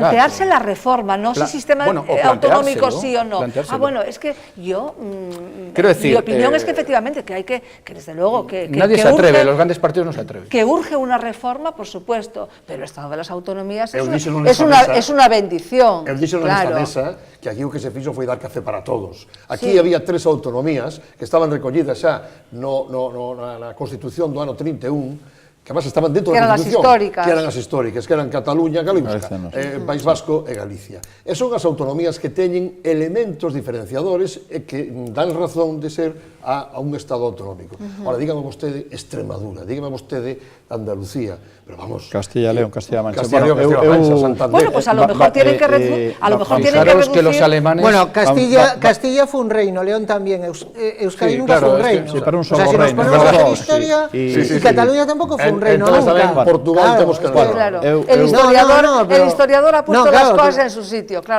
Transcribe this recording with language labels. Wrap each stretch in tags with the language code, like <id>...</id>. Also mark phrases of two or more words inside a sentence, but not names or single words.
<es>Plantearse la reforma, no si sistema autonómico sí o no. Bueno, es que yo, mi opinión es que efectivamente, que desde luego, que nadie se atreve, los grandes partidos no se atreven. Que urge una reforma, por supuesto, pero el Estado de las Autonomías es una bendición.</es> <gl>El dixo nesta mesa que aquí o que se fixo foi dar café para todos. Aquí había 3 autonomías que estaban recollidas xa na Constitución do ano 31, que además estaban dentro da Constitución, que eran as históricas, que eran Cataluña, País Vasco e Galicia. E son as autonomías que teñen elementos diferenciadores e que dan razón de ser a un Estado autonómico.</gl> <es>Ahora, dígame vostede Extremadura, dígame vostede Andalucía, pero vamos... Castilla, León, Castilla-Mancha. Santander. Bueno, pues a lo mejor tienen que reducir... que los alemanes... Bueno, Castilla fue un reino, León también, Euskadi nunca fue un reino. Sí, pero un solo reino. O sea, si nos ponemos a hacer historia, y Cataluña tampoco fue un reino nunca. En Portugal tenemos que... Claro, el historiador ha puesto las cosas en su sitio, claro.</es>